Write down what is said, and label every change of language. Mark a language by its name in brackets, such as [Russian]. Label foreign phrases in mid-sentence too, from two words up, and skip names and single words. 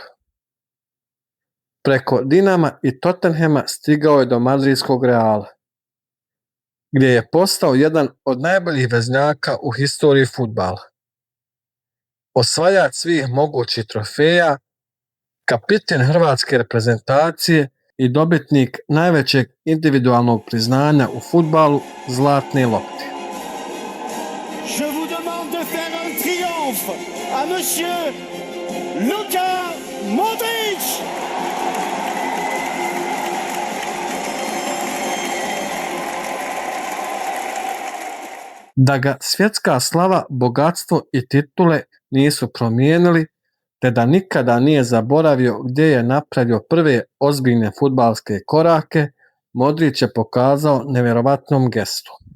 [Bosnian] Preko Dinama i Tottenhama stigao je do madridskog Reala, gdje je postao jedan od najboljih veznjaka u historiji fudbala. Osvajač svih mogućih trofeja, kapiten hrvatske reprezentacije i dobitnik najvećeg individualnog priznanja u fudbalu, zlatne lopte. [French] Je vous demande de faire un triomphe à monsieur Luka Modrić. [Bosnian] Da ga svjetska slava, bogatstvo i titule nisu promijenili, te da nikada nije zaboravio gdje je napravio prve ozbiljne fudbalske korake, Modrić je pokazao nevjerovatnom gestu.